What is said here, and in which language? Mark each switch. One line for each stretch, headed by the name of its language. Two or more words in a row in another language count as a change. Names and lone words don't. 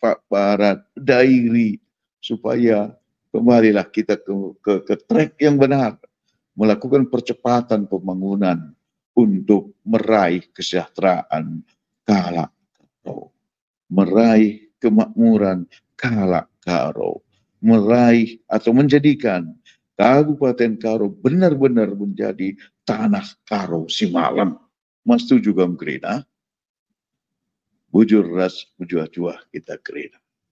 Indonesian: Barat, Dairi, supaya kembalilah kita ke track yang benar, melakukan percepatan pembangunan untuk meraih kesejahteraan Kalak Karo, meraih kemakmuran Kalak Karo, meraih atau menjadikan Kabupaten Karo benar-benar menjadi tanah Karo Simalam. Mas setuju Gerina?
Batak Karo: Bujur ras, bujur juah kita Gerina.